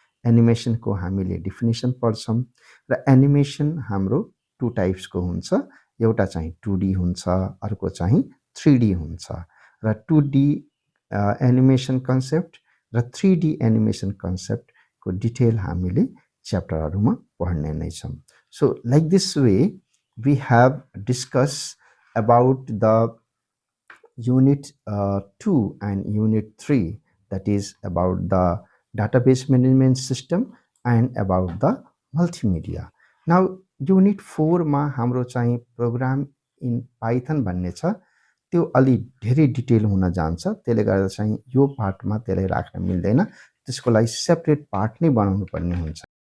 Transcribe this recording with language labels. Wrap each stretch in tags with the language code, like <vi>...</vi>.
<ne>एनिमेसनको हामीले डिफिनेसन पढ्छौँ र एनिमेसन हाम्रो 2 टाइप्सको हुन्छ। एउटा चाहिँ 2D हुन्छ, अर्को चाहिँ 3D हुन्छ र 2D एनिमेसन कन्सेप्ट र 3D एनिमेसन कन्सेप्टको डिटेल हामीले च्याप्टरहरुमा पढ्ने नै छौँ।</ne> <en>So like this way we have discussed about the unit 2 and unit 3, that is about the database management system and about the multimedia.</en> <ne>Now unit 4 मा हाम्रो चाहिँ programme in Python भन्ने छ, त्यो अलि धेरै डिटेल हुन जान्छ, त्यसले गर्दा चाहिँ यो पार्टमा त्यसलाई राख्न मिल्दैन, त्यसको लागि सेपरेट पार्ट नै बनाउनु पर्ने हुन्छ।</ne>